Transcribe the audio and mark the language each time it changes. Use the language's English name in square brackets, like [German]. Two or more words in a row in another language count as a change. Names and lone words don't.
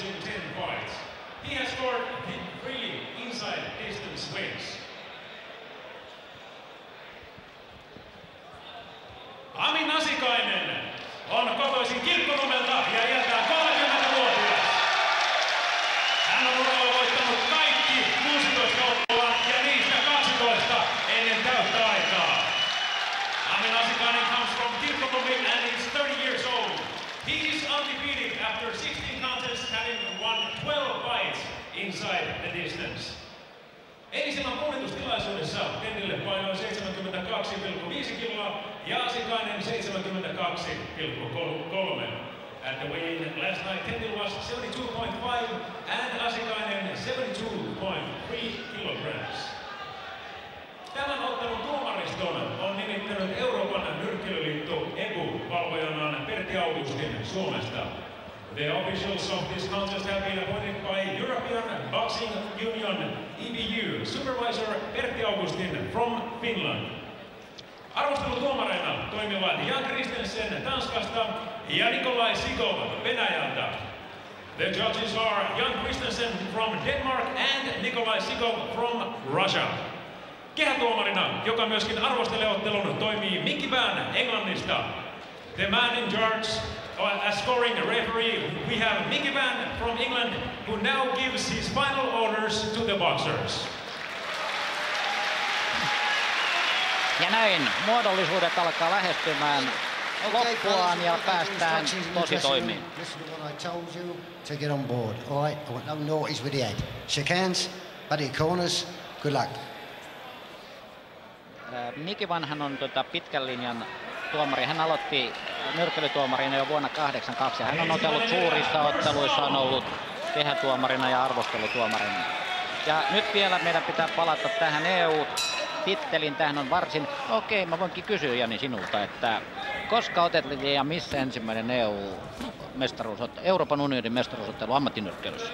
[Finnish] Ami Nasikainen on kotoisin Kirkkonummelta ja iältään 30-vuotias. Hän on uralla voittanut kaikki 16 ottelua ja niistä 12 ennen täyttä aikaa. [English] Ami Nasikainen comes from Kirkkonummi and is 30 years old. He is undefeated after 16 contests, having won 12 fights inside the distance. [Finnish] Eilisillan punnitustilaisuudessa Tennille painoi 72,5 kiloa ja Asikainen 72,3. [English] At the weigh-in last night, Tennille was 72.5 and Asikainen 72.3 kilograms. [Finnish] Tämän ottelun tuomariston on nimittänyt Euroopan nyrkkeilyliitto EBU valvojanaan Pertti Augustin Suomesta. [English] The officials of this contest have been appointed by European Boxing Union EBU supervisor Pertti Augustin from Finland. [Finnish] Arvostelutuomareina toimivat Jan Kristensen Tanskasta ja Nikolai Sigov Venäjältä. [English] The judges are Jan Kristensen from Denmark and Nikolai Sigov from Russia. [Finnish] Kehätuomarina, joka myöskin arvostelee ottelun, toimii Mickey Vann Englannista. [English] The man in charge as scoring referee, we have Mickey Vann from England, who now gives his final orders to the boxers. [Finnish] Ja näin muodollisuudet alkaa lähestymään loppuaan ja päästään tosi toimiin. [English] Listen to what I told you to get on board. All right, I want no naughties with the head. Shake hands, buddy corners. Good luck. [Finnish] Mickey Vanhan on pitkän linjan tuomari. Hän aloitti nyrkkeilytuomarina jo vuonna 1982. Hän on otellut suurissa otteluissa, on ollut kehätuomarina ja arvostelutuomarina. Ja nyt vielä meidän pitää palata tähän EU-tittelin. Tähän on varsin... Okei, mä voinkin kysyä Jani sinulta, että koska otettiin ja missä ensimmäinen Euroopan unionin mestaruusottelu ammattinyrkkeilyssä?